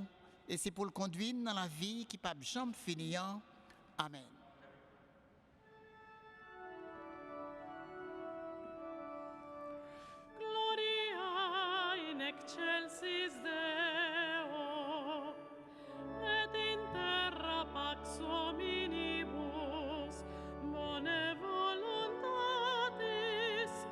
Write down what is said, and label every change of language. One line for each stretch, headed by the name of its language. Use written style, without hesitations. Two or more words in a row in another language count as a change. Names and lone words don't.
French: Et c'est pour le conduire dans la vie qui ne peut jamais finir. Amen.
Latin: Gloria in excelsis Deo, et in terra pax hominibus, bone voluntatis,